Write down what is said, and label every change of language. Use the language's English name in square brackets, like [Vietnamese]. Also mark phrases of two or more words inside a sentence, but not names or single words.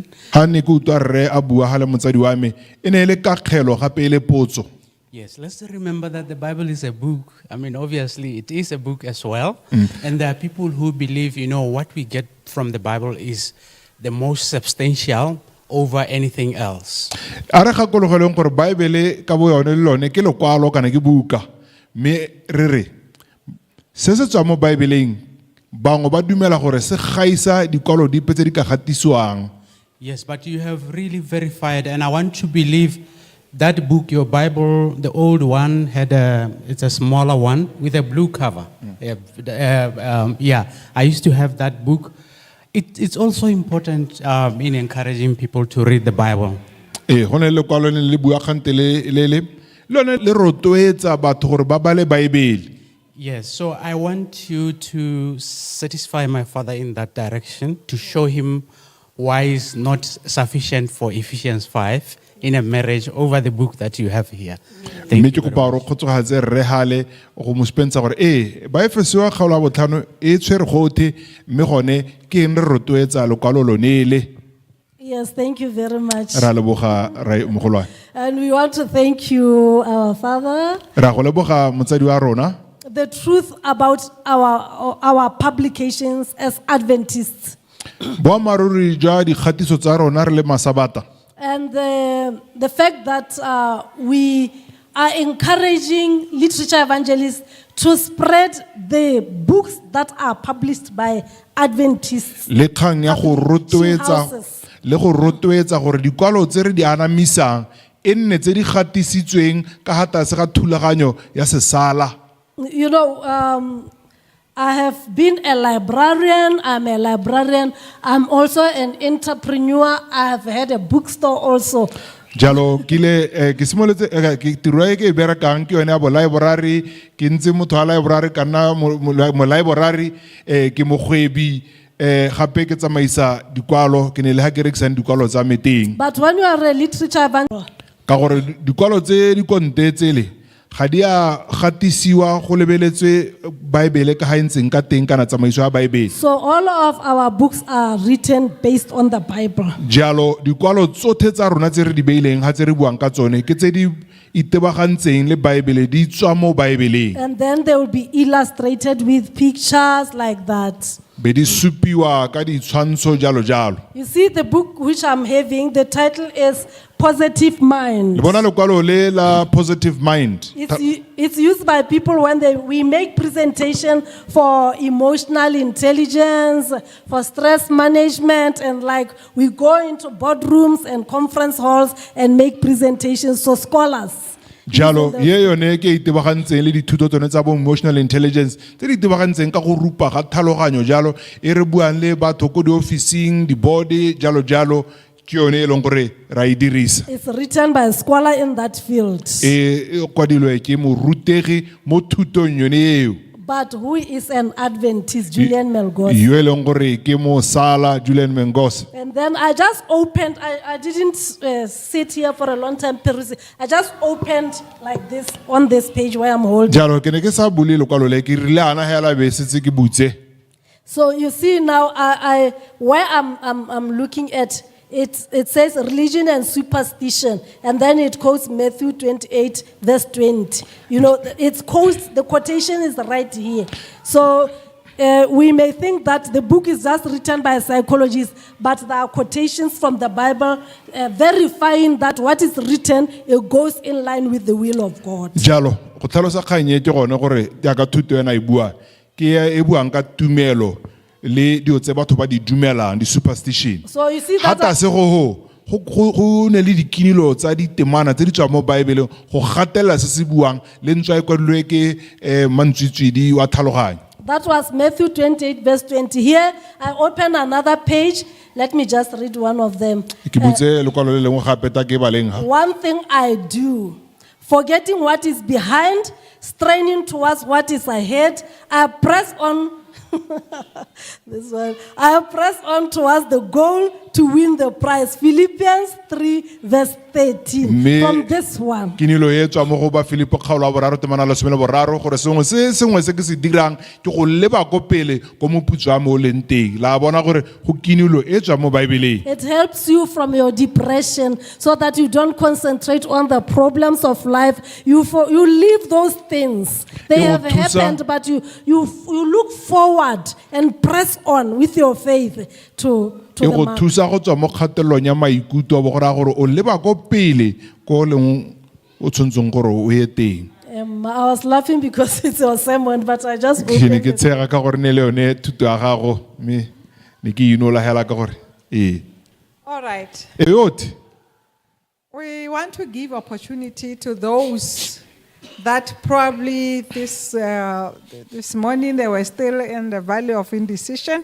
[Tswana] Ha ne ke utlwa rre a bua ha le motsadi wa me e ne le kakgelo gape e le potso. [English] Yes, let's remember that the Bible is a book. I mean, obviously, it is a book as well. And there are people who believe, what we get from the Bible is the most substantial over anything else. [Tswana] Ara gakologeleng gore Bible ka bo yone le lone ke lekwalo kana ke buka me re se se tswa mo Bibleng bangwe ba dumela gore se gaisa dikwalo dipe tse di ka gatiswang. [English] Yes, but you have really verified, and I want to believe that book, your Bible, the old one, it's a smaller one with a blue cover. I used to have that book. It's also important in encouraging people to read the Bible. [Tswana] Hone le kwalo le bua kgante le lone le rotloetsa batho gore ba bale Bible. [English] Yes, so I want you to satisfy my father in that direction, to show him why it's not sufficient for Ephesians 5 in a marriage over the book that you have here. Thank you very much. [Tswana] Khotsogatse re hale go mo spensa gore ba Efesiwa kgaolo ya botlhano e tshwere gothe mme gone ke eng re rotloetsa lekwalo lonele. [English] Yes, thank you very much. [Tswana] Ra leboga ra mogolwane. [English] And we want to thank you, our father. [Tswana] Ra go leboga motsadi wa rona. [English] The truth about our publications as Adventists. [Tswana] Boamaruri jwa dikgatiso tsa rona re le masabata. [English] And the fact that we are encouraging literature evangelists to spread the books that are published by Adventists. [Tswana] Le kgang ya go rotloetsa gore dikwalo tse re di anamisang e nne tse di gatisitsweng ka ga tlase ga thulaganyo ya sesala. [English] You know, I have been a librarian. I'm a librarian. I'm also an entrepreneur. I have had a bookstore also. [Tswana] Jalo ke simoletse ke tiro e ke e berekang ke yone ya bo library ke ntse motho wa library ka nna mo library ke mogwebi gape ke tsamaisa dikwalo ke ne le ha ke rekisang dikwalo tsa meteng [English] But when you are a literature evangelist, [Tswana] ka gore dikwalo tse di konte tsele ga di a gatisiwa go lebeletswe Bible ka ha ntseng ka teng kana tsamaiso ya Bible. [English] so all of our books are written based on the Bible. [Tswana] Jalo dikwalo tsothe tsa rona tse re di beileng ha tse re buang ka tsone ke tse di itebagantseng le Bible di tswa mo Bible [English] And then they will be illustrated with pictures like that. [Tswana] be di supiwa ka ditshwantsho jalo jalo. [English] You see, the book which I'm having, the title is Positive Mind. [Tswana] Le bona lekwalo le la Positive Mind. [English] It's used by people when we make presentation for emotional intelligence, for stress management, and like we go into boardrooms and conference halls and make presentations. So scholars. [Tswana] Jalo ye yone ke itebagantseng le dithuto tsone tsa bo [English] emotional intelligence [Tswana] tse di itebagantseng ka go rupa ga tlhaloganyo jalo e re buang le batho ko di officing di body jalo jalo ke yone e leng gore ra e dirisa. [English] It's written by a scholar in that field. [Tswana] E kwadilwe ke morutegi mo thutong yone eo. [English] But who is an Adventist, Julian Melgos? [Tswana] Yo e leng gore ke mo sala Julian Mengos. [English] And then I just opened, I didn't sit here for a long time. I just opened like this on this page where I'm holding. [Tswana] Jalo ke ne ke sa bule lekwalo le ke rile ana hela be setse ke butse. [English] So you see now, where I'm looking at, it says religion and superstition, and then it quotes Matthew 28, verse 20. You know, the quotation is right here. So we may think that the book is just written by a psychologist, but there are quotations from the Bible verifying that what is written, it goes in line with the will of God. [Tswana] Jalo go tlhalosa kgang e ke gone gore ya ka thuto ena e bua ke e buang ka tumelo le dio tse batho ba di dumelang di superstition. [English] So you see [Tswana] Hata [English] that. [Tswana] se go ne le dikinilo tsa ditemana tse di tswa mo Bible go gatela se se buang le ntswa e kwadilwe ke mantswitswidi wa tlhaloganyo. [English] That was Matthew 28, verse 20. Here, I open another page. Let me just read one of them. [Tswana] Ke butse lekwalo le lengwe gape ta ke baleng ha. [English] One thing I do, forgetting what is behind, straining towards what is ahead, I press on. This one. I press on towards the goal to win the prize. Philippians 3, verse 13. From this one. [Tswana] Kinilo e tswa mo go ba Filipo kgaolo a boraro temana le 13 gore sengwe se ke se dirang ke go leba go pele go moputso wa mo leng teng. La bona gore go kinilo e tswa mo Bibeleng. [English] It helps you from your depression so that you don't concentrate on the problems of life. You leave those things. They have happened, but you look forward and press on with your faith to [Tswana] E [English] the [Tswana] go [English] mark. [Tswana] thusa go tswa mo kgatelelong ya maikutlo bo gore o leba go pele go leng o tshontseng gore o ye teng. [English] I was laughing because it's your sermon, but I just [Tswana] Ke ne [English] opened [Tswana] ke [English] it. [Tswana] tshega ka gore ne le yone thuto ya gago me ne ke inola hela ka gore [English] All right. [Tswana] e yote [English] We want to give opportunity to those that probably this morning they were still in the valley of indecision.